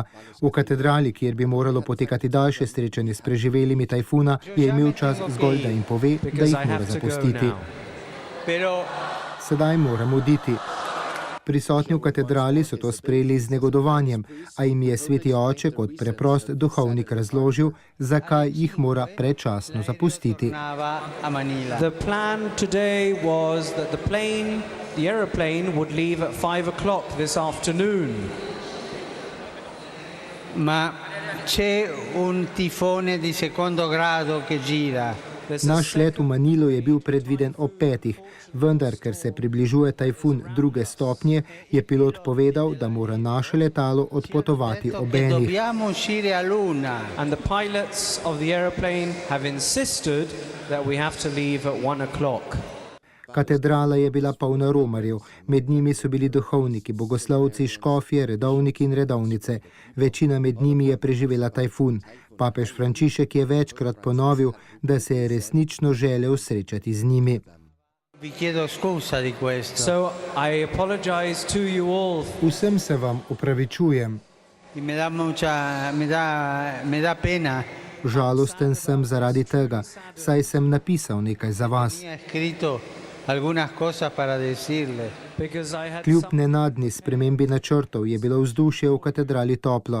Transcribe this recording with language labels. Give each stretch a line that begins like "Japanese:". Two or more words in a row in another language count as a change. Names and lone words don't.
Slovenian: V katedrali, kjer bi moralo potekati daljše srečanje s preživelimi tajfuna, je imel čas zgolj, da jim pove, da jih mora zapustiti. Sedaj moram oditi. Prisotni v katedrali so to sprejeli z negodovanjem, a jim je sveti oče kot preprost duhovnik razložil, zakaj jih mora predčasno zapustiti.
English: The plan today was that the aeroplane would leave at 5 o'clock this afternoon.
Italian: Ma c'è un tifone di secondo grado che gira.
Slovenian: Naš let v Manilo je bil predviden ob 5, vendar, ker se približuje tajfun 2. stopnje, je pilot povedal, da mora naše letalo odpotovati ob 1.
English: And the pilots of the aeroplane have insisted that we have to leave at 1 o'clock.
Slovenian: Katedrala je bila polna romarjev, med njimi so bili duhovniki, bogoslovci, škofje, redovniki in redovnice. Večina med njimi je preživela tajfun. Papež Frančišek je večkrat ponovil, da se je resnično želel srečati z njimi.
English: So I apologize to you all.
Slovenian: Vsem se vam opravičujem.
Spanish: Me da pena.
Slovenian: Žalosten sem zaradi tega, saj sem napisal nekaj za vas. Kljub nenadni spremembi načrtov je bilo vzdušje v katedrali toplo.